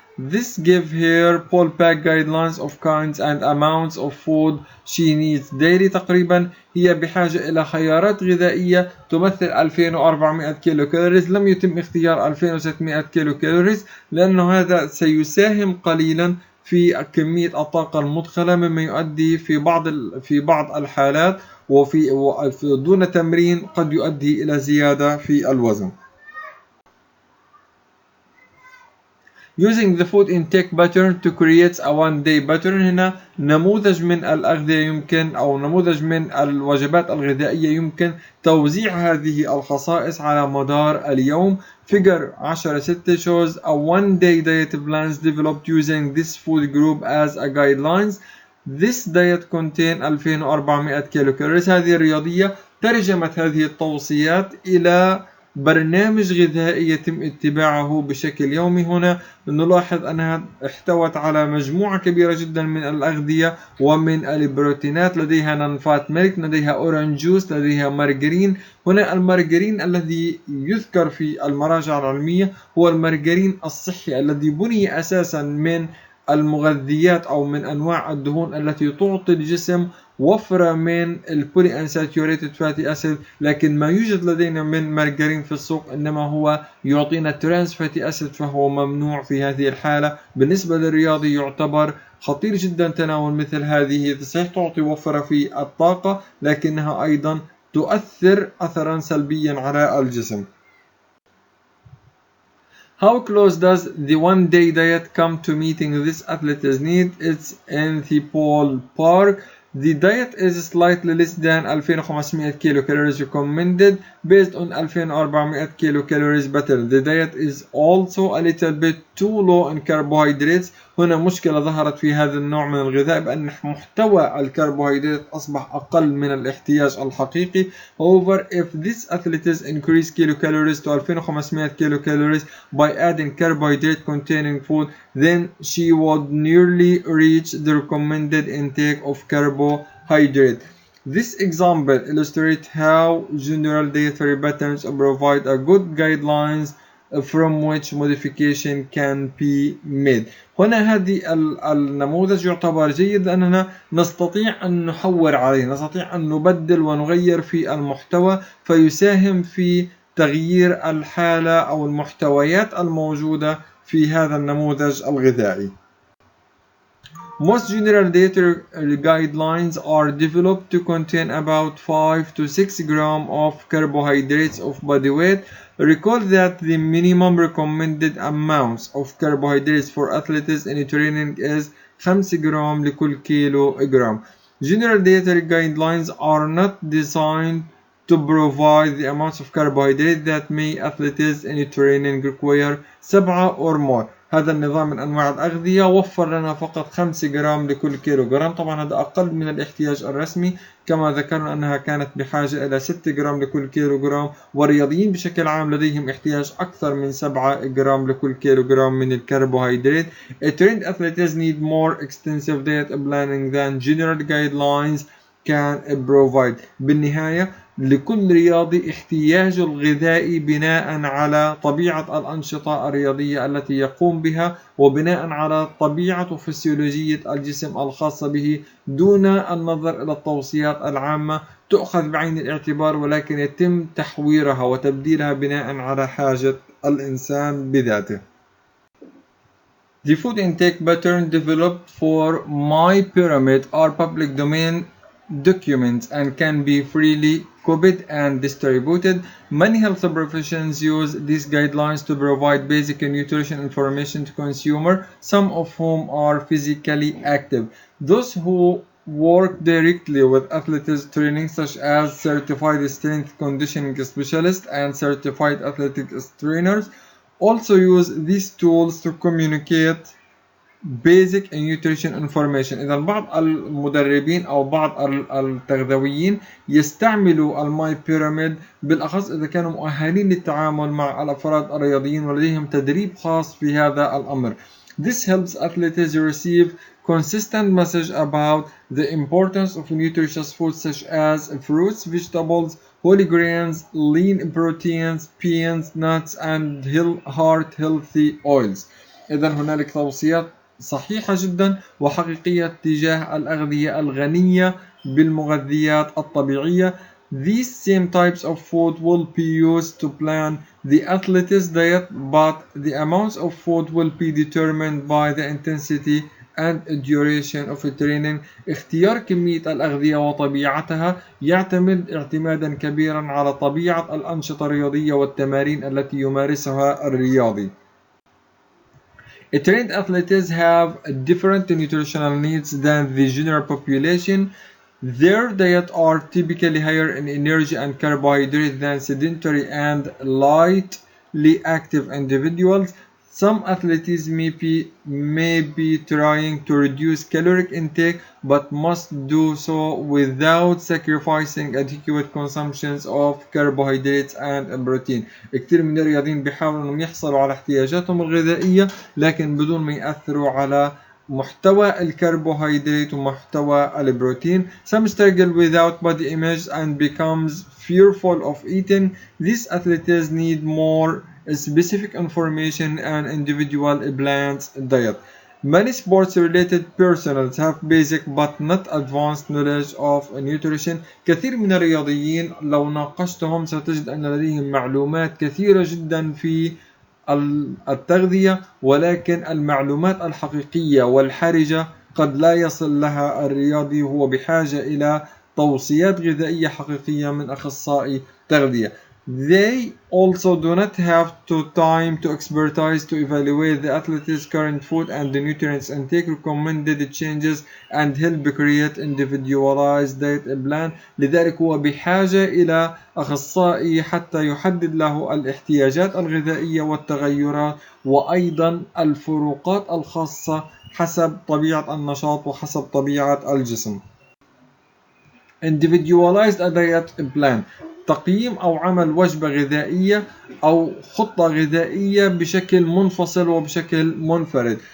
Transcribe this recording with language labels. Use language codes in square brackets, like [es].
[en] This give her full pack guidelines of kinds and amounts of food she needs daily. [ar] تقريبا هي بحاجة إلى خيارات غذائية تمثل 2400 كيلو كالوريز. لم يتم اختيار 2600 كيلو كالوريز لأنه هذا سيساهم قليلا في كمية الطاقة المدخلة، مما يؤدي في بعض الحالات وفي دون تمرين قد يؤدي إلى زيادة في الوزن. [en] Using the food intake pattern to create a one-day pattern. [ar] هنا نموذج من الأغذية يمكن أو نموذج من الوجبات الغذائية يمكن توزيع هذه الخصائص على مدار اليوم. [en] Figure 10.6 shows a one-day diet plans developed using this food group as a guidelines. This diet contain 2400 kilo calories. [ar] هذه الرياضية ترجمت هذه التوصيات إلى برنامج غذائي يتم اتباعه بشكل يومي. هنا نلاحظ أنها احتوت على مجموعة كبيرة جدا من الأغذية ومن البروتينات. لديها نانفات ميلك، لديها أورنج جوس، لديها مارجرين. هنا المارجرين الذي يذكر في المراجع العلمية هو المارجرين الصحي الذي بني أساسا من المغذيات أو من أنواع الدهون التي تعطي الجسم وفرة من البولي انساتيوريتد فاتي أسيد، لكن ما يوجد لدينا من مارجرين في السوق إنما هو يعطينا ترانس فاتي أسيد، فهو ممنوع في هذه الحالة. بالنسبة للرياضي يعتبر خطير جدا تناول مثل هذه. صحيح تعطي وفرة في الطاقة لكنها أيضا تؤثر أثرا سلبيا على الجسم. [en] How close does the one-day diet come to meeting this athlete's need? It's in the ballpark. The diet is slightly less than 2500 kilo calories recommended based on 2400 kilo calories better. The diet is also a little bit too low in carbohydrates. [ar] هنا مشكلة ظهرت في هذا النوع من الغذاء بأن محتوى الكربوهيدرات أصبح أقل من الاحتياج الحقيقي. [en] However, if this athletes increase kilocalories to 2500 kilocalories by adding carbohydrate containing food, then she would nearly reach the recommended intake of carbohydrate. This example illustrates how general dietary patterns provide a good guidelines from which modification can be made. [ar] هنا هذه النموذج يعتبر جيد لأننا نستطيع أن نحور عليه، نستطيع أن نبدل ونغير في المحتوى فيساهم في تغيير الحالة أو المحتويات الموجودة في هذا النموذج الغذائي. [en] Most general dietary guidelines are developed to contain about 5 to 6 grams of carbohydrates of body weight. Recall that the minimum recommended amounts of carbohydrates for athletes in training is 5 [ar] جرام لكل كيلو جرام. [en] General dietary guidelines are not designed to provide the amounts of carbohydrate that may athletes in training require 7 or more. [ar] هذا النظام من أنواع الأغذية وفر لنا فقط 5 جرام لكل كيلو جرام. طبعا هذا أقل من الاحتياج الرسمي، كما ذكرنا أنها كانت بحاجة إلى 6 جرام لكل كيلو جرام، والرياضيين بشكل عام لديهم احتياج أكثر من 7 جرام لكل كيلو جرام من الكربوهيدرات. [en] Trained athletes need more extensive diet planning than general guidelines can provide. [ar] بالنهاية لكل رياضي احتياجه الغذائي بناء على طبيعة الأنشطة الرياضية التي يقوم بها، وبناء على طبيعة وفسيولوجية الجسم الخاصة به، دون النظر إلى التوصيات العامة تؤخذ بعين الاعتبار، ولكن يتم تحويرها وتبديلها بناء على حاجة الإنسان بذاته. [en] The food intake pattern developed for MyPyramid are public domain documents and can be freely copied and distributed. Many health professions use these guidelines to provide basic nutrition information to consumers, some of whom are physically active. Those who work directly with athletic training, such as certified strength conditioning specialists and certified athletics trainers, also use these tools to communicate basic nutrition information. [ar] إذا بعض المدربين أو بعض التغذويين يستعملوا الماي بيراميد، بالأخص إذا كانوا مؤهلين للتعامل مع الأفراد الرياضيين ولديهم تدريب خاص في هذا الأمر. [en] This helps athletes receive consistent message about the importance of nutritious foods such as fruits, vegetables, whole grains, lean proteins, beans, nuts, and heart healthy oils. [ar] إذا هنالك توصيات صحيحة جدا وحقيقية تجاه الأغذية الغنية بالمغذيات الطبيعية. [en] These same types of food will be used to plan the athlete's diet, but the amounts of food will be determined by the intensity and duration of training. [ar] اختيار كمية الأغذية وطبيعتها يعتمد اعتمادا كبيرا على طبيعة الأنشطة الرياضية والتمارين التي يمارسها الرياضي. [en] Trained athletes have different nutritional needs than the general population. Their diet are typically higher in energy and carbohydrate than sedentary and lightly active individuals. Some athletes may be trying to reduce caloric intake, but must do so without sacrificing adequate consumptions of carbohydrates and protein. [ar] كتير من الرياضيين بيحاولوا انهم يحصلوا على احتياجاتهم الغذائية لكن بدون ما يأثروا على محتوى الكربوهيدرات ومحتوى البروتين. [en] Some struggle without body image and becomes fearful of eating. These athletes need more specific information and individual balanced diet. Many sports-related personnel have basic but not advanced knowledge of nutrition. [ar] كثير من الرياضيين لو ناقشتهم ستجد أن لديهم معلومات كثيرة جدا في التغذية، ولكن المعلومات الحقيقية والحرجة قد لا يصل لها الرياضي، وهو بحاجة إلى توصيات غذائية حقيقية من أخصائي تغذية. [en] They also do not have time to expertise to evaluate the athlete's current food and the nutrients intake, recommended changes, and help create individualized diet plan. [ar] لذلك هو بحاجة إلى أخصائي حتى يحدد له الاحتياجات الغذائية والتغيرات وأيضا الفروقات الخاصة حسب طبيعة النشاط وحسب طبيعة الجسم. [en] Individualized diet plan، [ar] تقييم أو عمل وجبة غذائية أو خطة غذائية بشكل منفصل وبشكل منفرد.